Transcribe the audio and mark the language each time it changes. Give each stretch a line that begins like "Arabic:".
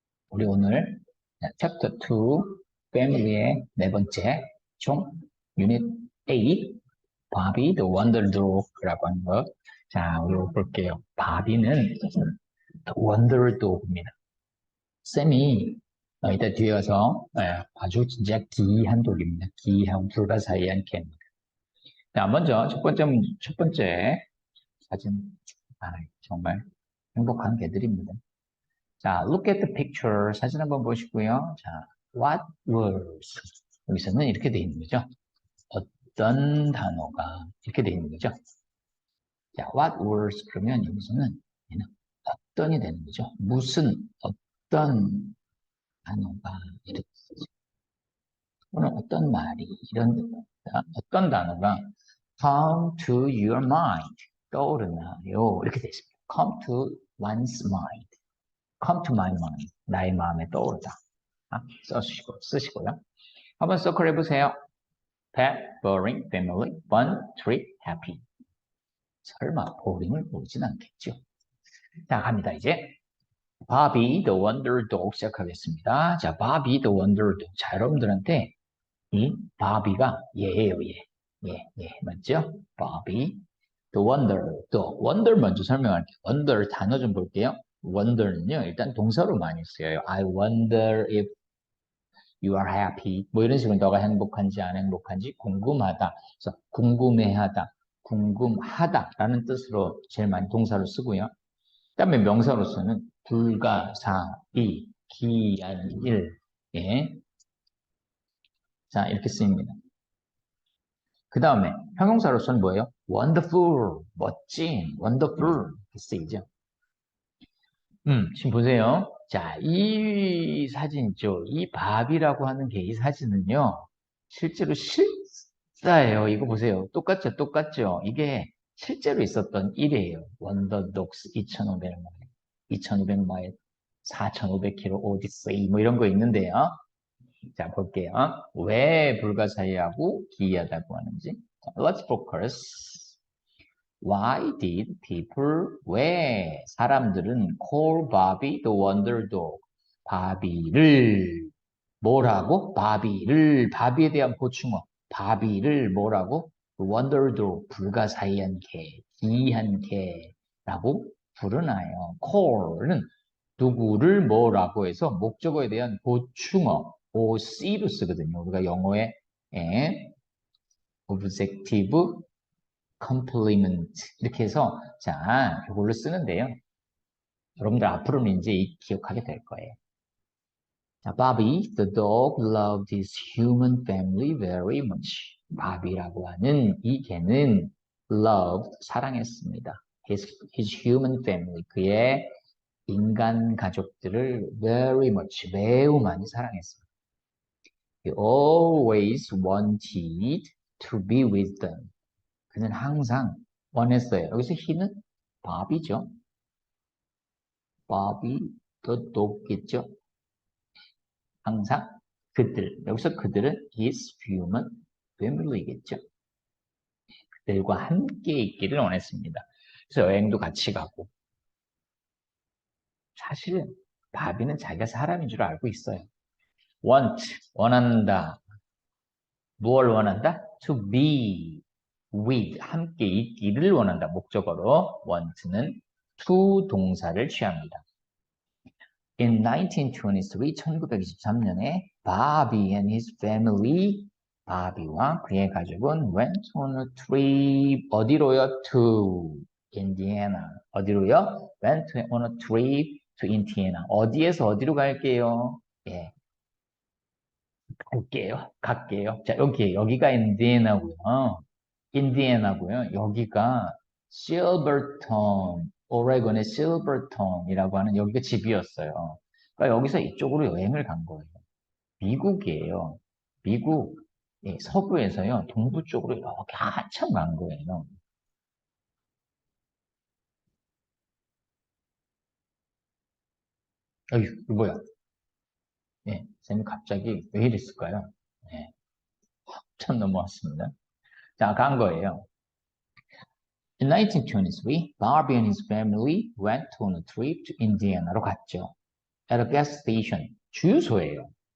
Korean: 우리 오늘 챕터 2 패밀리의 네 번째 총 유닛 A 바비 the Wonder Dog라고 하는 거. 자, 우리 볼게요. 바비는 the Wonder Dog입니다. 쌤이 이따 뒤에 와서 아주 진짜 기이한 독입니다. 기이한 불가사의한 개입니다. 자, 먼저 첫 번째 사진. 정말 행복한 개들입니다. 자,
English: look at the picture.
Korean: 사진 한번 보시고요. 자,
English: what words.
Korean: 여기서는 이렇게 돼 있는 거죠. 어떤 단어가 이렇게 돼 있는 거죠. 자,
English: what words
Korean: 그러면 여기서는 얘는 어떤이 되는 거죠. 무슨, 어떤 단어가 이렇게 되죠. 또는 어떤 말이 이런 어떤 단어가
English: come to your mind
Korean: 떠오르나요? 이렇게 돼 있습니다.
English: come to one's mind. come to my mind.
Korean: 나의 마음에 떠오르다. 쓰시고요. 한번 서클 해보세요.
English: pet, boring, family, fun, trip, happy.
Korean: 설마 보링을 보진 않겠죠. 자, 갑니다, 이제.
English: 바비, the wonder dog
Korean: 시작하겠습니다.
English: 자, 바비, the wonder dog.
Korean: 자, 여러분들한테 이 바비가 얘예요, 얘. 얘, 맞죠?
English: 바비, the wonder dog.
Korean: wonder 먼저 설명할게요. wonder 단어 좀 볼게요. wonder는요, 일단 동사로 많이 쓰여요.
English: I wonder if you are happy.
Korean: 뭐 이런 식으로 너가 행복한지 안 행복한지 궁금하다. 그래서 궁금해하다, 궁금하다라는 뜻으로 제일 많이 동사로 쓰고요. 그다음에 명사로서는 불가사의, 기한 일, 예, 자 이렇게 쓰입니다. 그 다음에 형용사로서는 뭐예요? wonderful, 멋진, wonderful 이렇게 쓰이죠. 지금 보세요. 자, 이 사진 있죠? 이 바비라고 하는 게 이 사진은요, 실제로 실사예요. 이거 보세요. 똑같죠? 똑같죠? 이게 실제로 있었던 일이에요. 원더독스 2,500마일, 2,500마일, 4,500km 오디세이 뭐 이런 거 있는데요. 자, 볼게요. 왜 불가사의하고 기이하다고 하는지.
English: 자, let's focus. Why did people,
Korean: 왜 사람들은
English: call Bobby the Wonder Dog?
Korean: 바비를 뭐라고? 바비에 대한 보충어. 바비를 뭐라고? Wonder Dog, 불가사의한 개, 기이한 개라고 부르나요? call은 누구를 뭐라고 해서 목적어에 대한 보충어, OC로 쓰거든요. 우리가 영어에
English: objective complement
Korean: 이렇게 해서 자 이걸로 쓰는데요. 여러분들 앞으로는 이제 기억하게 될 거예요.
English: 자, Bobby, the dog loved his human family very much.
Korean: 바비라고 하는 이 개는
English: loved,
Korean: 사랑했습니다.
English: his human family,
Korean: 그의 인간 가족들을
English: very much,
Korean: 매우 많이 사랑했습니다.
English: He always wanted to be with them.
Korean: 그는 항상 원했어요. 여기서 he는 바비죠. 바비, 더 높겠죠. 항상 그들, 여기서 그들은
English: his human family
Korean: 겠죠. 그들과 함께 있기를 원했습니다. 그래서 여행도 같이 가고. 사실은 바비는 자기가 사람인 줄 알고 있어요. want, 원한다. 무엇을 원한다?
English: to be with,
Korean: 함께 있기를 원한다. 목적어로 want는 to 동사를 취합니다.
English: In 1923,
Korean: 1923년에
English: Bobby and his family,
Korean: 바비와 그의 가족은
English: went on a trip,
Korean: 어디로요?
English: To Indiana.
Korean: 어디로요?
English: Went on a trip to Indiana.
Korean: 어디에서 어디로 갈게요? 예, 갈게요. 자, 여기가 인디애나고요. 인디애나고요. 여기가 실버톤, 오레곤의 실버톤이라고 하는 여기가 집이었어요. 그러니까 여기서 이쪽으로 여행을 간 거예요. 미국이에요. 미국 서부에서요. 동부 쪽으로 이렇게 한참 간 거예요. 이거 뭐야? 예, 쌤이 갑자기 왜 이랬을까요? 예, 한참 넘어왔습니다. 자, 간 거예요.
English: In 1923, Barbie and his family went on a trip to Indiana로
Korean: 갔죠.
English: At a gas station,
Korean: 주유소예요.